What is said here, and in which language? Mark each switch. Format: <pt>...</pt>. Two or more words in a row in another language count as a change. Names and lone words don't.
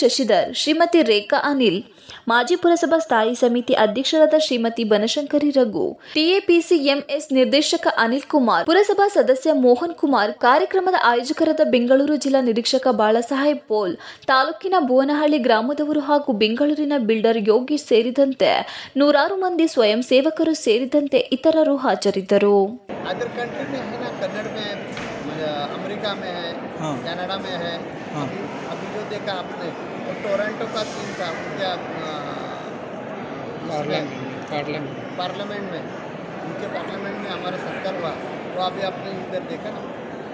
<kn>ಶಶಿಧರ್, ಶ್ರೀಮತಿ ರೇಖಾ ಅನಿಲ್, ಮಾಜಿ ಪುರಸಭಾ ಸ್ಥಾಯಿ ಸಮಿತಿ ಅಧ್ಯಕ್ಷರಾದ ಶ್ರೀಮತಿ ಬನಶಂಕರಿ ರಘು, ಟಿಎಪಿಸಿ ಎಂಎಸ್ ನಿರ್ದೇಶಕ ಅನಿಲ್ ಕುಮಾರ್, ಪುರಸಭಾ ಸದಸ್ಯ ಮೋಹನ್ ಕುಮಾರ್, ಕಾರ್ಯಕ್ರಮದ ಆಯೋಜಕರಾದ ಬೆಂಗಳೂರು ಜಿಲ್ಲಾ ನಿರೀಕ್ಷಕ ಬಾಳಸಾಹೇಬ್ ಪೋಲ್, ತಾಲೂಕಿನ ಭುವನಹಳ್ಳಿ ಗ್ರಾಮದವರು ಹಾಗೂ ಬೆಂಗಳೂರಿನ ಬಿಲ್ಡರ್ ಯೋಗೀಶ್ ಸೇರಿದಂತೆ ನೂರಾರು ಮಂದಿ ಸ್ವಯಂ ಸೇವಕರು ಸೇರಿದಂತೆ ಇತರರು ಹಾಜರಿದ್ದರು.</kn> <hi>अमेरिका में है, कनाडा में है, अभी जो देखा आपने वो टोरंटो का सीन था, क्या पार्लियामेंट में उनके पार्लियामेंट में हमारा सत्कार हुआ, वो अभी आपने इधर देखा ना.</hi>